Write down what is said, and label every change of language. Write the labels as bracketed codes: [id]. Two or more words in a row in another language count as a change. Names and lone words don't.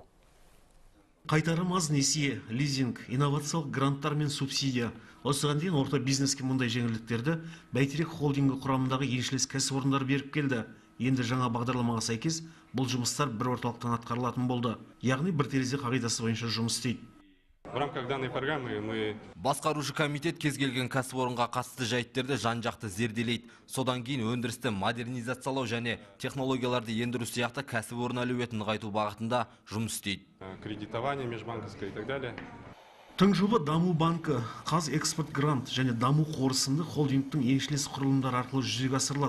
[kk] Қайтарым аз несие, лизинг, инновациялық гранттар мен субсидия. Осыған дейін орта бизнеске мұндай жеңілдіктерді Бәйтерек холдингі құрамындағы еншілес кәсіпорындар беріп келді. Енді жаңа бағдарламаға сәйкес бұл жұмыстар бір орталықтан атқарылатын болды. Яғни бір терезе қағидасы бойынша жұмыс істейді. [ru] В рамках данной программы мы... [kk] Басқарушы комитет кез келген кәсіпорынға қатысты жайттерді жан-жақты зерделейді. Содан кейін өндірісті модернизациялау және технологияларды ендіру сияқты кәсіпорын әлеуетін нығайту бағытында жұмыс істейді. [ru] Кредитование межбанковское и так далее. [kk] Тың жоба Даму банкі, Қазэкспорт грант және Даму қоры сынды холдингтің еншілес құрылымдар арқылы жүзеге асырылады.